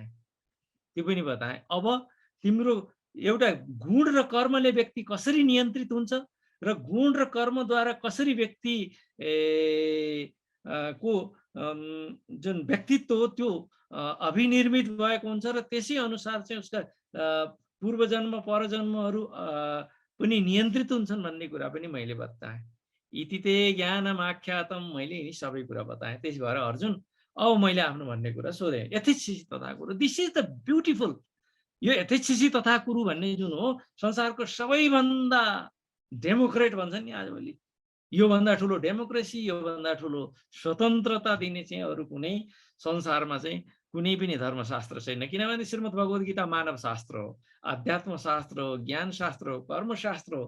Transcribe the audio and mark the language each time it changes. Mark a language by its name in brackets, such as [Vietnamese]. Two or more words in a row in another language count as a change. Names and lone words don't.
[Nepali] अब तिम्रो एउटा गुण र कर्मले व्यक्ति कसरी नियन्त्रित हुन्छ र गुण र कर्मद्वारा कसरी व्यक्ति को जुन व्यक्तित्व हो त्यो अभिनिर्मित भएको हुन्छ र त्यसै अनुसार चाहिँ उसका पूर्वजन्म परजन्महरू पनि नियन्त्रित हुन्छन् भन्ने कुरा पनि मैले बताएँ। [Sanskrit] इति ते ज्ञानमाख्यातम, [Nepali] मैले यिनी सबै कुरा बताएँ। त्यसै भएर अर्जुन अब मैले आफ्नो भन्ने कुरा सोधेँ, [Sanskrit] यथेच्छसि तथा कुरु, [English] this is the beautiful. [Nepali] यो [Sanskrit] यथेच्छसि तथा कुरु [Nepali] भन्ने जुन हो संसारको सबैभन्दा डेमोक्रेट भन्छ नि आजभोलि, योभन्दा ठुलो डेमोक्रेसी, योभन्दा ठुलो स्वतन्त्रता दिने चाहिँ अरू कुनै संसारमा चाहिँ कुनै पनि धर्मशास्त्र छैन। किनभने श्रीमद् भगवत गीता मानव शास्त्र हो, अध्यात्म शास्त्र हो, ज्ञान शास्त्र हो, कर्मशास्त्र हो।